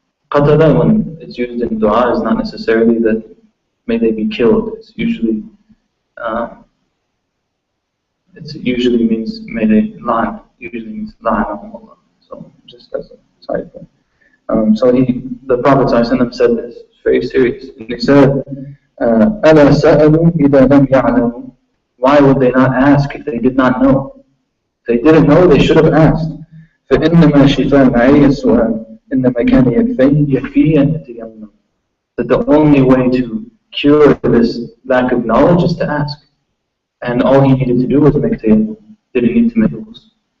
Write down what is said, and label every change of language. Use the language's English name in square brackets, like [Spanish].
[English] Qatala, when it's used in dua, is not necessarily that may they be killed. It's usually means may they lie. Usually means [Arabic] la'anahum Allah. [English] So just as a side point. So the Prophet ﷺ said this. It's very serious. And he said, [Arabic] أَلَا سَأَلُوا إِذَا لَمْ يَعْلَمُوا. [English] Why would they not ask if they did not know? If they didn't know, they should have asked. [Arabic] فَإِنَّمَا شِفَاء الْعَيِّ السُّؤَالِ إِنَّمَا كَانَ يَكْفِيهِ أَنْ يَتَيَمَّمَ. [English] That the only way to cure this lack of knowledge is to ask. And all he needed to do was make tayammum. Didn't need to make rules.